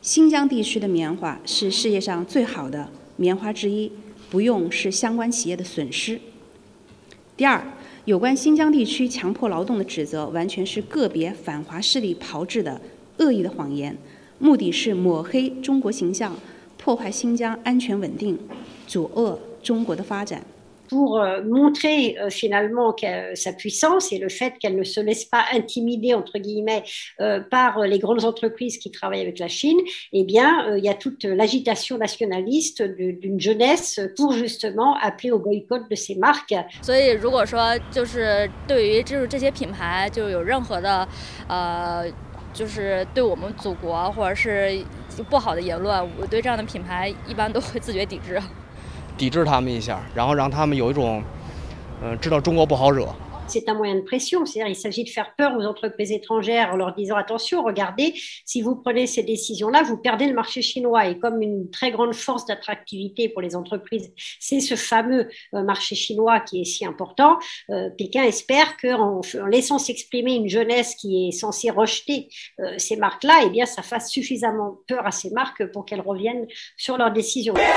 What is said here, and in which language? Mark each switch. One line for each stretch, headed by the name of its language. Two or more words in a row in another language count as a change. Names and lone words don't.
Chinese: 疆地区的棉花是世界上最好的棉花之一，不用是相关企业的损失。第二，有关新疆地区强迫劳动的指责，完全是个别反华势力炮制的恶意的谎言，目的是抹黑中国形象，破坏新疆安全稳定，阻遏中国的发展。
French: Pour montrer finalement sa puissance et le fait qu'elle ne se laisse pas intimider, entre guillemets, par les grandes entreprises qui travaillent avec la Chine, eh bien, il y a toute l'agitation nationaliste d'une jeunesse pour justement appeler au boycott de ces marques.
Chinese: 所以，如果说就是对于这些品牌就有任何的就是对我们祖国或者是不好的言论，我对这样的品牌一般都会自觉抵制。抵制他们一下，然后让他们有一种，知道中国不好惹。
French: C'est un moyen de pression, c'est-à-dire il s'agit de faire peur aux entreprises étrangères en leur disant attention, regardez, si vous prenez ces décisions-là, vous perdez le marché chinois. Et comme une très grande force d'attractivité pour les entreprises, c'est ce fameux marché chinois qui est si important, Pékin espère qu'en laissant s'exprimer une jeunesse qui est censée rejeter ces marques-là, eh bien ça fasse suffisamment peur à ces marques pour qu'elles reviennent sur leurs décisions.